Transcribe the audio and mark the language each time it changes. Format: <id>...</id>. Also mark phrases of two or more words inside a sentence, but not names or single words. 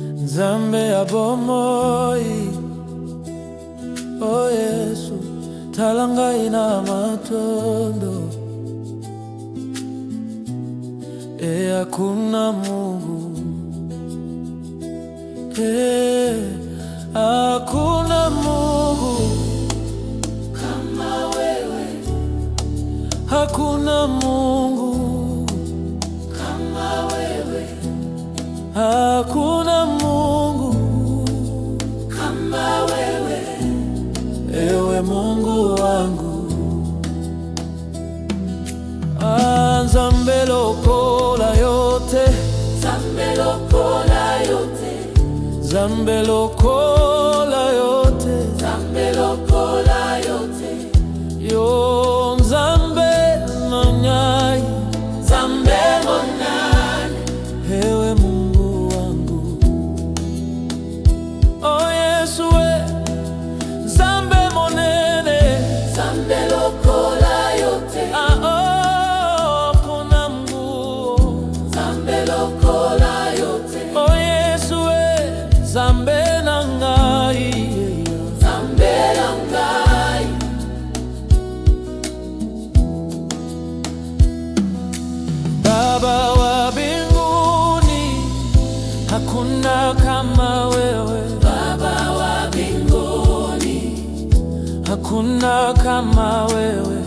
<ln>Nzambe abomoi, o Yesu, talanga ina matondo.</ln> <sw>Hakuna Mungu, hakuna Mungu kama wewe, hakuna Mungu kama wewe, hakuna Mungu kama wewe, ewe Mungu wangu.</sw> <ln>Nzambe lokola yote, Nzambe lokola yote, Nzambe lokola yote, Nzambe lokola yote, yo Nzambe manyai, Nzambe monani,</ln> <sw>ewe Mungu wangu.</sw> <ln>O Yesu we, Nzambe monene, Nzambe lokola yote, Nzambe nangai, Nzambe nangai.</ln> <sw>Baba wa mbinguni, hakuna kama wewe. Baba wa mbinguni, hakuna kama wewe.</sw>